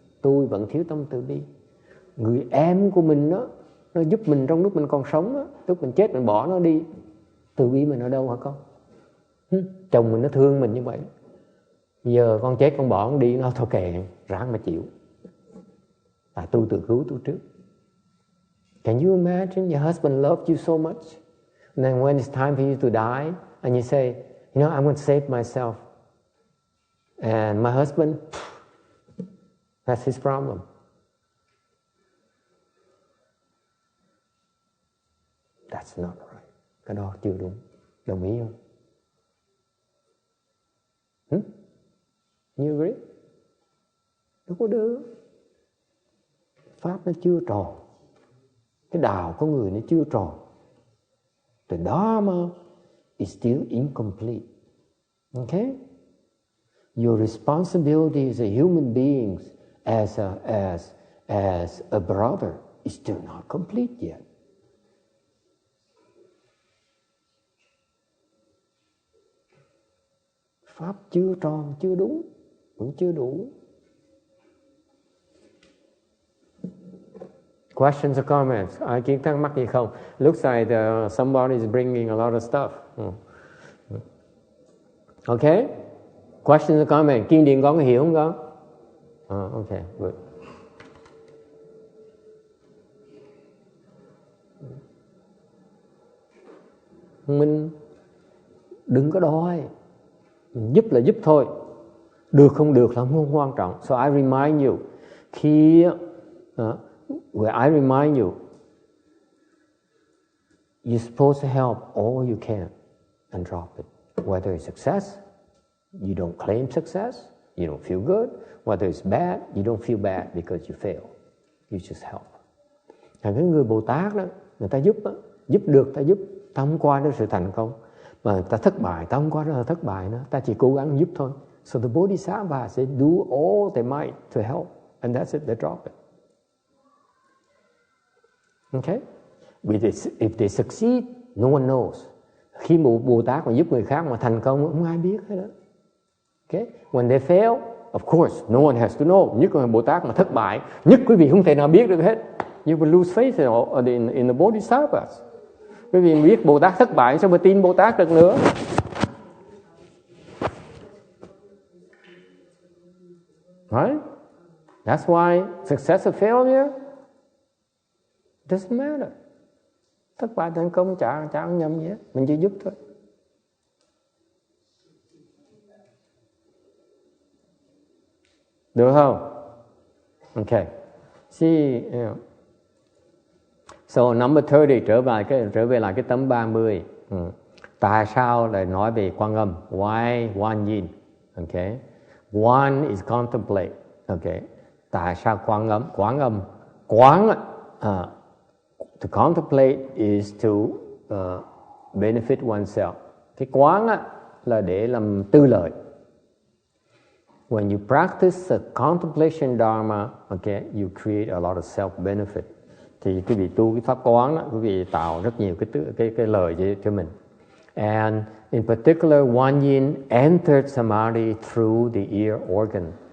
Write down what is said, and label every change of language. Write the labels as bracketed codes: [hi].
[vi] Tôi vẫn thiếu tâm từ bi. Người em của mình đó, nó giúp mình trong lúc mình còn sống đó, lúc mình chết mình bỏ nó đi. Từ bi mình ở đâu hả con? Chồng mình nó thương mình như vậy. Giờ con chết con bỏ con đi, nó thôi kệ, ráng mà chịu. Tôi tự cứu tôi trước. [en] Can you imagine your husband loved you so much? And then when it's time for you to die, and you say, you know, I'm going to save myself. And my husband, that's his problem. That's not right. [vi] Cái đó chưa đúng. Đồng ý không? [en] You agree? [vi] Đâu có được. Pháp nó chưa tròn. Cái đạo của người nó chưa tròn. [en] The Dharma is still incomplete. Okay? Your responsibility as a human being, as a brother, is still not complete yet. [vi] Pháp chưa tròn, chưa đúng, vẫn chưa đủ. [en] Questions or comments? [vi] Ai kiến thắc mắc gì không? [en] Looks like somebody is bringing a lot of stuff. Okay? Questions or comments? [vi] Kinh điển con có hiểu không con? Okay, good. Mình đừng có đòi. Giúp là giúp thôi. Được không được là không quan trọng. [en] So I remind you, khi where I remind you, you're supposed to help all you can and drop it. Whether it's success, you don't claim success, you don't feel good. Whether it's bad, you don't feel bad because you fail. You just help. [vi] Cái người Bồ Tát đó, người ta giúp đó, giúp được ta giúp, ta không qua đến sự thành công. Mà ta thất bại, ta không qua đến thất bại nữa, ta chỉ cố gắng giúp thôi. [en] So the Bodhisattvas, they do all they might to help, and that's it, they drop it. Okay? If they succeed, no one knows. [vi] Khi Bồ Tát mà giúp người khác mà thành công, không ai biết hết đó. [en] Okay? When they fail, of course, no one has to know. [vi] Nhất là Bồ Tát mà thất bại, nhất quý vị không thể nào biết được hết. [en] You will lose faith in the Bodhisattvas. [vi] Quý vị biết Bồ Tát thất bại, sao mà tin Bồ Tát được nữa? [en] Right? That's why success or failure doesn't matter. [vi] Thất bại thành công chả nhầm gì hết. Mình chỉ giúp thôi. Được không? [en] Okay. See, you know. So number 30, [vi] trở về lại cái tấm 30. Tại sao lại nói về Quan Âm? [en] Why One Yin? Okay. One is contemplate. Okay. [vi] Tại sao Quan Âm? [en] Quán to contemplate is to benefit oneself. [vi] Cái quán là để làm tư lợi. [en] When you practice the contemplation dharma, okay, you create a lot of self-benefit. [vi] Thì quý vị tu cái pháp quán đó, quý vị tạo rất nhiều cái lợi cho mình. [en] And in particular, One Yin entered samadhi through the ear organ.